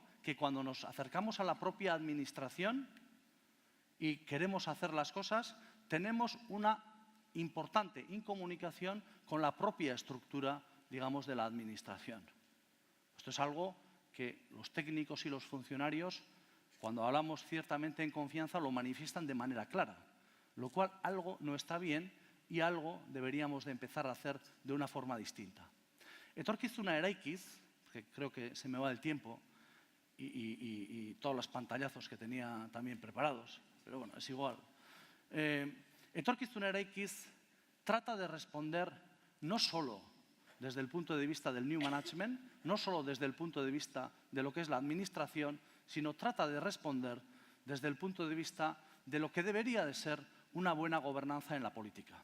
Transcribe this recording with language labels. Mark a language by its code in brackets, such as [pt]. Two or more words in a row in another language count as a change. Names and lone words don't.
[es] Que cuando nos acercamos a la propia administración y queremos hacer las cosas, tenemos una importante incomunicación con la propia estructura, digamos, de la administración. Esto es algo que los técnicos y los funcionarios, cuando hablamos ciertamente en confianza, lo manifiestan de manera clara, lo cual algo no está bien y algo deberíamos de empezar a hacer de una forma distinta. Etorkizuna eraikiz, que creo que se me va el tiempo, y todos los pantallazos que tenía también preparados, pero bueno, es igual. Etorkizuna eraikiz trata de responder no solo desde el punto de vista del [en] New Management, [es] no solo desde el punto de vista de lo que es la administración, sino trata de responder desde el punto de vista de lo que debería de ser una buena gobernanza en la política.